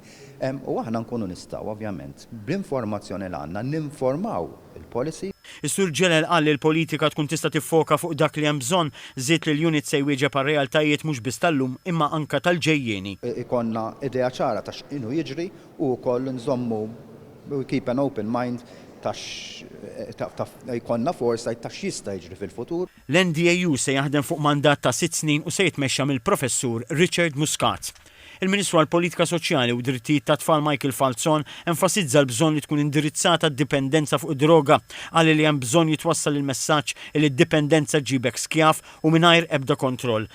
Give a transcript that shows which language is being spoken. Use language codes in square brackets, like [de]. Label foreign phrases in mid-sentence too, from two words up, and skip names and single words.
[mt] U aħna nkunu nistgħu ovvjament bl-informazzjoni li għandna ninformaw il-policy. Is-Sur Ġelel qal li l-politika tkun tista' tiffoka fuq dak li hemm bżonn, żied li l-unit se jwieġeb għar-realtajiet mhux biss tal-lum imma anke tal-ġejjieni. Ikonna idea ċara ta' x'inhu jiġri u wkoll nżommu [en] keep an open mind [mt] jkollna foresight ta' x'jista' jiġri fil-futur. L-NDAU se jaħdem fuq mandat ta' 6 snin u se jitmexxa mill-Professur Richard Muscat. Il-Ministru għall-Politika Soċjali u Drittijiet ta' Tfal Michael Falzon enfasizza l-bżonn li tkun indirizzata d-dipendenza fuq id-droga, għal li hemm bżonn jitwassal il-messaġġ li d-dipendenza ġibek skjaf u mingħajr ebda kontroll.